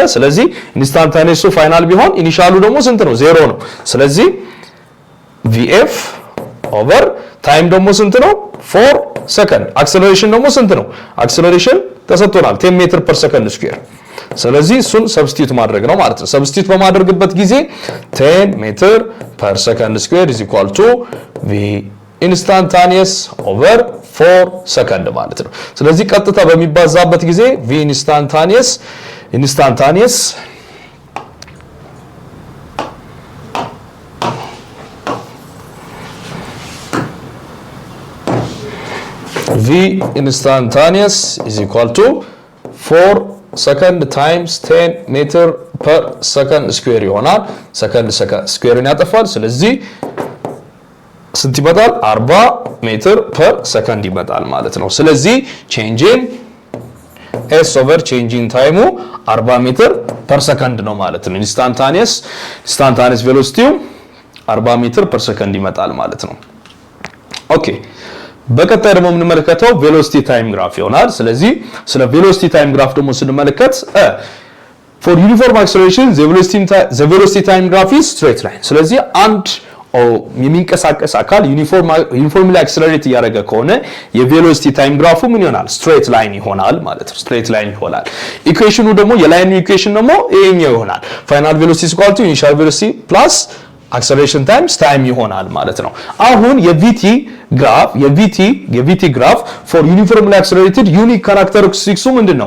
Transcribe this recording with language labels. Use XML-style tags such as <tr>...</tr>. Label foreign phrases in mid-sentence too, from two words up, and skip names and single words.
<am>ስለዚህ ኢንስታንታኒየሱ ፋይናል ቢሆን ኢኒሻሉ ደግሞ ስንት ነው? 0 ነው። ስለዚህ</am> <en>vf over time</en> <am>ደግሞ ስንት ነው? 4 ሰከንድ። አክሰለሬሽን ደግሞ ስንት ነው? አክሰለሬሽን ተሰጥቶናል 10</am> <en>meter per second square።</en> <am>ስለዚህ እሱን ሰብስቲዩት ማድረግ ነው ማለት ነው። ሰብስቲዩት በማድረግበት ጊዜ 10</am> <en>meter per second square is equal to v instantaneous over 4</en> <am>ሰከንድ ማለት ነው። ስለዚህ ቀጥታ በሚባዛበት ጊዜ</am> <en>v instantaneous v instantaneous is equal to 4 second times 10 meter per second square</en> <am>ይሆናል። ሰከንድ ስኩዌርን ያጠፋል። ስለዚህ ስንት ይመጣል? 40</am> <en>meter per second</en> <am>ይመጣል ማለት ነው። ስለዚህ</am> <en>change in s over change in time</en> <am>40</am> <en>meter per second</en> <am>ነው ማለት ነው። ኢንስታንታኒየስ ቬሎሲቲው 40</am> <en>meter per second</en> <am>ይመጣል ማለት ነው። ኦኬ በቀጣይ ደግሞ የምንመለከተው</am> <en>velocity time graph</en> <am>ይሆናል። ስለዚህ ስለ</am> <en>velocity time graph</en> <am>ደግሞ ስንመለከት</am> <en>for uniform acceleration the velocity time graph is straight line።</en> <am>ስለዚህ አንድ የሚንቀሳቀስ አካል</am> <en>uniformly accelerate</en> <am>ያደረገ ከሆነ የቬሎሲቲ ታይም ግራፉ ምን ይሆናል?</am> <en>straight line</en> <am>ይሆናል ማለት ነው።</am> <en>straight line</en> <am>ይሆናል። ኢኩዌሽኑ ደግሞ የላይኑ ኢኩዌሽን ደግሞ ይሄኛው ይሆናል።</am> <en>final velocity equal to initial velocity plus acceleration times time</en> <am>ይሆናል ማለት ነው። አሁን የቪቲ</am> <en>graph for uniformly accelerated unique</en> <am>ካራክተሪስቲክሱ ምንድነው?</am>